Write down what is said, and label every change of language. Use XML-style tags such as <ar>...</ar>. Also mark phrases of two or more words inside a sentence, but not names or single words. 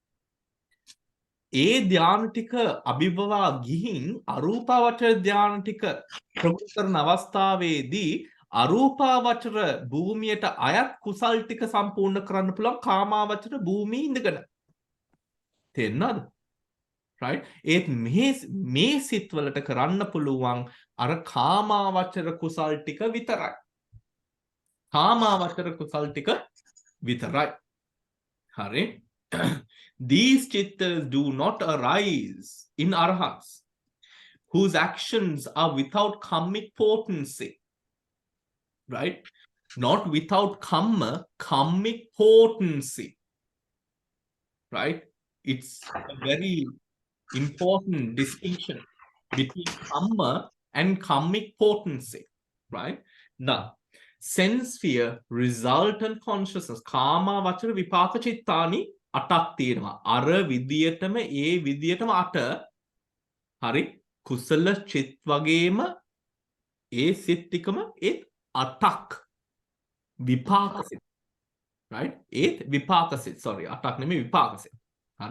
<si>ඒ ධාන ටික අභිභවා ගිහින් අරූපාවචර ධාන ටික ප්‍රගුණ කරන අවස්ථාවේදී අරූපාවචර භූමියට අයත් කුසල් ටික සම්පූර්ණ කරන්න පුළුවන් කාමාවචර භූමියේ ඉඳගෙන. තේරෙනවද? right? ඒත් මේ සිත් වලට කරන්න පුළුවන් අර කාමාවචර කුසල් ටික විතරයි. කාමාවචර කුසල් ටික විතරයි. හරි?</si> <en>These chittas do not arise in arhats whose actions are without kammic potency. Right? Not without kammic potency. Right? It's a very important distinction between kamma and kammic potency. Right? Now, sense sphere, resultant consciousness,</en> <pi>kama vachara vipaka chittani</pi> <si>අටක් තියෙනවා. අර විදියටම ඒ විදියටම අට. හරි? කුසල චිත් වගේම ඒ සිත් ටිකම ඒත් අටක් විපාක සිත්. right? ඒත් විපාක සිත්. sorry අටක් නෙමෙයි විපාක සිත්. හරි?</si>